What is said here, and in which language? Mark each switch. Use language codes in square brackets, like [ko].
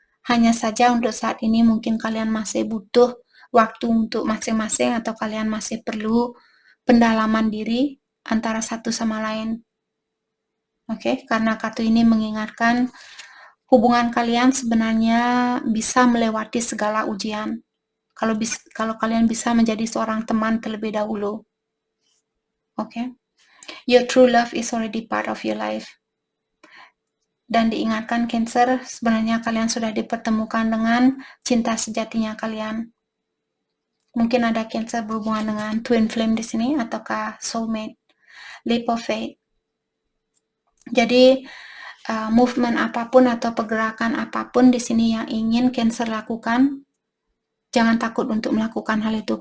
[id] Hanya saja untuk saat ini mungkin kalian masih butuh waktu untuk masing-masing, atau kalian masih perlu pendalaman diri antara satu sama lain. Oke, karena kartu ini mengingatkan hubungan kalian sebenarnya bisa melewati segala ujian. Kalau kalian bisa menjadi seorang teman terlebih dahulu. Oke. [en] Your true love is already part of your life. [id] Dan diingatkan Cancer, sebenarnya kalian sudah dipertemukan dengan cinta sejatinya kalian. Mungkin ada Cancer berhubungan dengan twin flame di sini ataukah soulmate, leap of faith. Jadi movement apapun atau pergerakan apapun di sini yang ingin Cancer lakukan, jangan takut untuk melakukan hal itu.